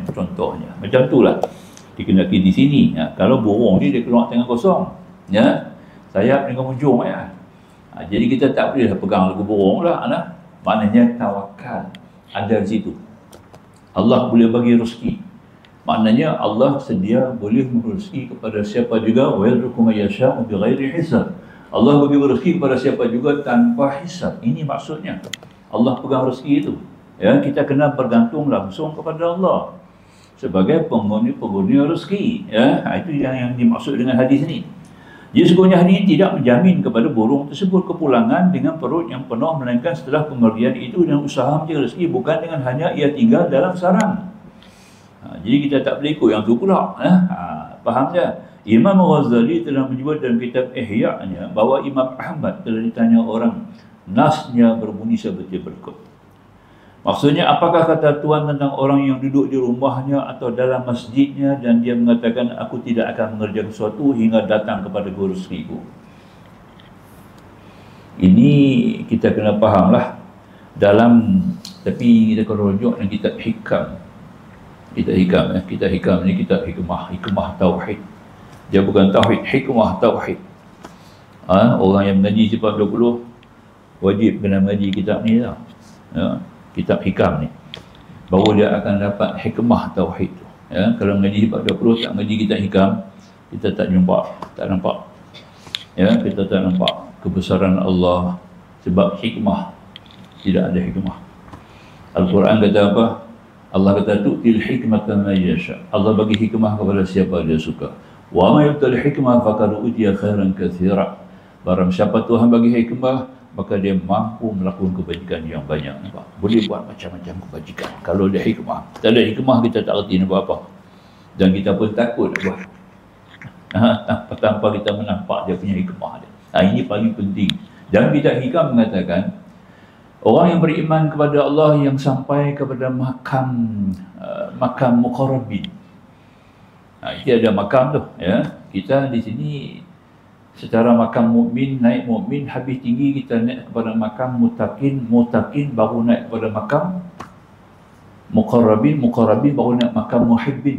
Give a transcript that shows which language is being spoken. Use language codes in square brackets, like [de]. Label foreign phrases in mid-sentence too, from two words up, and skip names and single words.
[ms] Contohnya macam itulah dikendaki di sini. Kalau burung ni dia keluar tangan kosong, ya, sayap dengan hujung, ya. Jadi kita tak boleh pegang lagu burung lah, maknanya tawakal ada di situ. Allah boleh bagi rezeki, maknanya Allah sedia boleh merezeki kepada siapa juga. [ar] ويرزق من يشاء بغير حساب. [ms] Allah bagi rezeki kepada siapa juga tanpa hisab. Ini maksudnya Allah pegang rezeki itu, ya. Kita kena bergantung langsung kepada Allah sebagai penghuni rezeki, ya. Itu yang dimaksud dengan hadis ini. Jadi sesungguhnya hadis ini tidak menjamin kepada burung tersebut kepulangan dengan perut yang penuh, melainkan setelah pemberian itu dengan usaha mencari rezeki, bukan dengan hanya ia tinggal dalam sarang. Jadi kita tak boleh ikut yang tu pula. Faham tak? Imam Ghazali telah menyebut dalam kitab Ihya-nya bahawa Imam Ahmad telah ditanya orang, nasnya berbunyi seperti berikut. Maksudnya, apakah kata Tuhan tentang orang yang duduk di rumahnya atau dalam masjidnya dan dia mengatakan, aku tidak akan mengerjakan sesuatu hingga datang kepada rezekiku. Ini kita kena fahamlah dalam, tapi kita kalau rujuk dalam kitab Hikam. Kitab Hikam ni kitab hikmah tauhid. Dia bukan tauhid, hikmah tauhid. Orang yang mengaji sifat 20 wajib kena mengaji kitab ni lah, ya, kitab Hikam ni, baru dia akan dapat hikmah tauhid tu, ya. Kalau mengaji sifat 20 tak mengaji kitab Hikam, kita tak nampak, ya, kita tak nampak kebesaran Allah, sebab hikmah, tidak ada hikmah. Al-Quran kata apa? Allah kata [ar] تؤتي الحكمة من يشاء. [ms] Allah bagi hikmah kepada siapa dia suka. [ar] ومن يؤت الحكمة فقد أوتي خيرا كثيرا. [ms] Barang siapa Tuhan bagi hikmah, maka dia mampu melakukan kebajikan yang banyak. Nampak? Boleh buat macam-macam kebajikan kalau ada hikmah. Tak ada hikmah, kita tak erti nak buat apa, dan kita pun takut nak buat tanpa kita menampak dia punya hikmah dia. Ini paling penting. Dan kitab Hikam mengatakan orang yang beriman kepada Allah yang sampai kepada makam muqarrabin. Itu ada makam tu, ya. Kita di sini secara makam mukmin, naik mukmin habis tinggi, kita naik kepada makam mutakin baru naik kepada makam muqarrabin baru naik makam muhibbin.